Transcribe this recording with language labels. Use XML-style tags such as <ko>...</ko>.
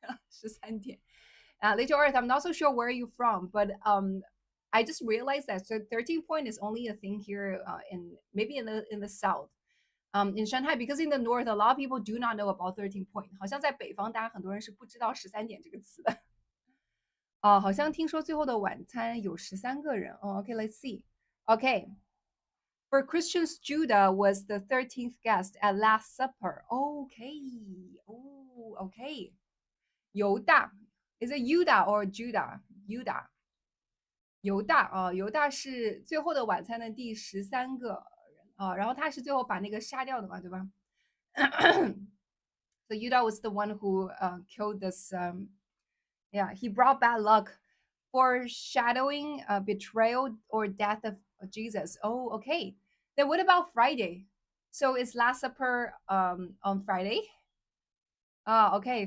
<en>13天 Little Earth, I'm not so sure where you're from, but I just realized that so 13 point is only a thing here in maybe in the south. In Shanghai, because in the north, a lot of people do not know about 13 point.</en> <zh>好像在北方，大家很多人是不知道13点这个词的。好像听说最后的晚餐有13个人。</zh> <en>Okay, let's see. Okay. For Christians, Judah was the 13th guest at Last Supper. Okay. Oh, okay. 犹大 Is it Yuda or Judah? Yuda.</en> <zh>犹大是最后的晚餐的第13个人然后他是最后把那个杀掉的嘛，对吧？</zh> <en>So Yuda was the one who killed this. Yeah, he brought bad luck, foreshadowing betrayal or death of Jesus. Oh, okay. Then what about Friday? So is Last Supper on Friday? Okay.</en>